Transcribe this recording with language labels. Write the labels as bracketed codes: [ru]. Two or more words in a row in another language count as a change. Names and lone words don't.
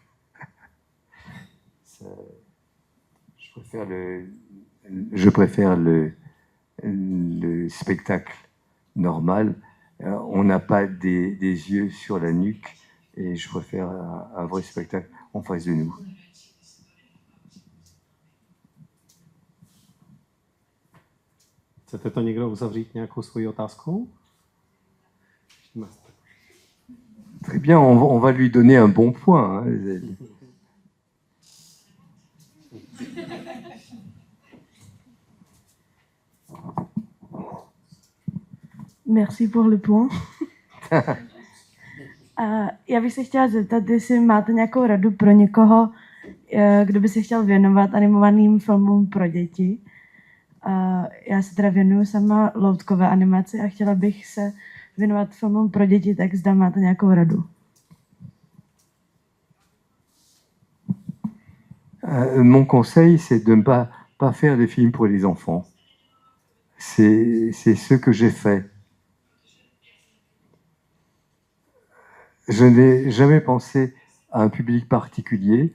[fr] Ça, je préfère le spectacle normal. On n'a pas des yeux sur la nuque et je préfère un vrai spectacle en face de nous. [cs] Chcete to někdo uzavřít nějakou svoji otázkou? [fr] Très bien, on va lui donner un bon point. Hein. Merci pour le point. [cs] Já bych se chtěla zeptat, jestli máte nějakou radu pro někoho, kdo by se chtěl věnovat animovaným filmům pro děti. Já se teda věnuju sama loutkové animaci a chtěla bych se věnovat filmům pro děti, tak zda máte nějakou radu. [fr] Mon conseil, c'est de ne pas faire des films pour les enfants. C'est ce que j'ai fait. Je n'ai jamais pensé à un public particulier.